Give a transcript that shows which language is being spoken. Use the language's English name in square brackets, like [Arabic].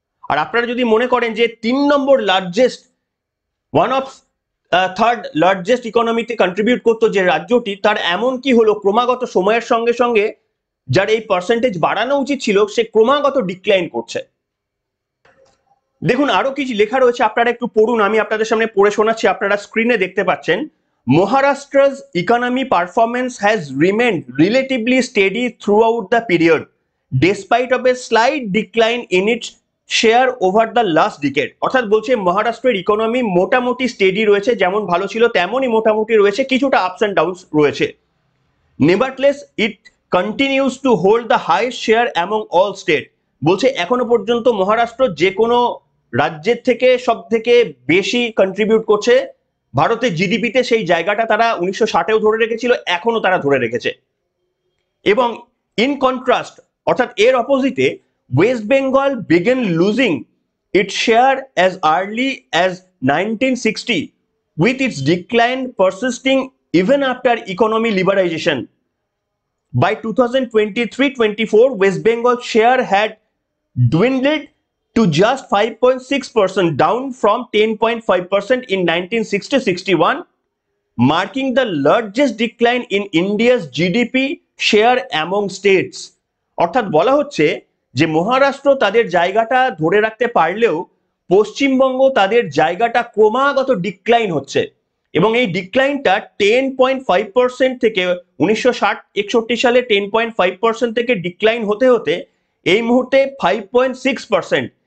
[Bangla] আর আপনারা যদি মনে করেন যে 3 নম্বর largest, [English] one of third largest [Bangla] ইকোনমিতে contribute করতো যে রাজ্যটি, তার এমন কি হলো ক্রমাগত সময়ের সঙ্গে সঙ্গে যার এই পার্সেন্টেজ বাড়ানো উচিত ছিল সে ক্রমাগত ডিক্লাইন করছে। দেখুন আরো কিছু লেখা রয়েছে, আপনারা একটু পড়ুন, আমি আপনাদের সামনে পড়ে শোনাচ্ছি। আপনারা স্ক্রিনে দেখতে পাচ্ছেন, [English] Maharashtra's economy performance has remained relatively steady throughout the period, despite of a slight decline in its share over the last decade. [Bangla] অর্থাৎ বলছে মহারাষ্ট্রের ইকোনমি মোটামুটি স্টেডি রয়েছে, যেমন ভালো ছিল তেমনই মোটামুটি রয়েছে, কিছুটা [English] ups and downs [Bangla] রয়েছে। [English] Nevertheless it continues to hold the highest share among all state. [Bangla] বলছে এখনো পর্যন্ত মহারাষ্ট্র যে কোনো রাজ্যের থেকে সব থেকে বেশি কন্ট্রিবিউট করছে ভারতের জিডিপিতে। সেই জায়গাটা তারা 1960-এও ধরে রেখেছিল, এখনো তারা ধরে রেখেছে। [English] এবং in contrast, [Bangla] অর্থাৎ এর অপোজিটে, [English] West Bengal began losing its share as early as 1960, with its decline persisting even after economy liberalization. By 2023-24, West Bengal's share had dwindled to just 5.6%, down from 10.5% in 1960-61, marking the largest decline in India's GDP share among states. [Bangla] অর্থাৎ বলা হচ্ছে যে মহারাষ্ট্র তাদের জায়গাটা ধরে রাখতে পারলেও পশ্চিমবঙ্গ তাদের জায়গাটা ক্রমাগত ডিক্লাইন হচ্ছে। এবং এই ডিক্লাইনটা 10.5% থেকে 1960-61 সালে 10.5% থেকে ডিক্লাইন হতে হতে এই মুহূর্তে 5.6%।